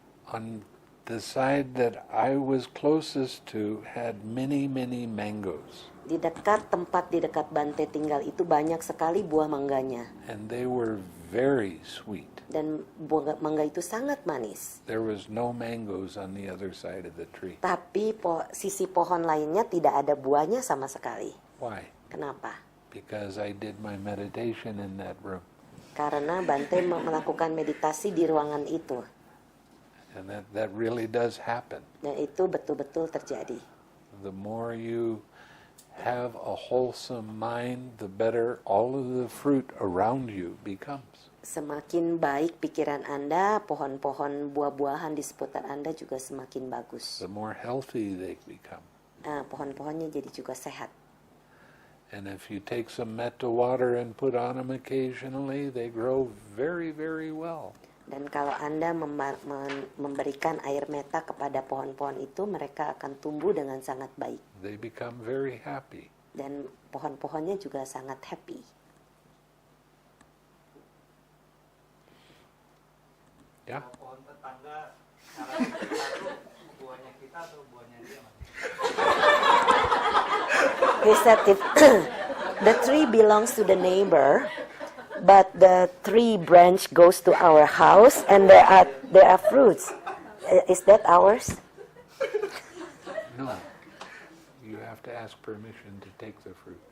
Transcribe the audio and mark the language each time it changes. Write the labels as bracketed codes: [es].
[en] On the side that I was closest to had many mangoes. [id] Di dekat Bante tinggal itu banyak sekali buah mangganya. [en] And they were very sweet. [id] Dan buah mangga itu sangat manis. [en] There was no mangoes on the other side of the tree. [id] Tapi sisi pohon lainnya tidak ada buahnya sama sekali. [en] Why? [id] Kenapa? [en] Because I did my meditation in that room. [id] Karena Bante melakukan meditasi di ruangan itu. [en] And that really does happen. [id] Dan itu betul-betul terjadi. [en] The more you have a wholesome mind, the better all of the fruit around you becomes. [id] Semakin baik pikiran Anda, pohon-pohon buah-buahan di seputar Anda juga semakin bagus. [en] The more healthy they become. [id] Pohon-pohonnya jadi juga sehat. [en] And if you take some metta water and put on them occasionally, they grow very well. [id] Dan kalau Anda memberikan air meta kepada pohon-pohon itu, mereka akan tumbuh dengan sangat baik. [en] They become very happy. [id] Dan pohon-pohonnya juga sangat happy. Ya. Pohon tetangga, cara kita buahnya kita atau buahnya dia? [en] He said if the tree belongs to the neighbor, but the tree branch goes to our house and there are fruits. Is that ours? No. You have to ask permission to take the fruit.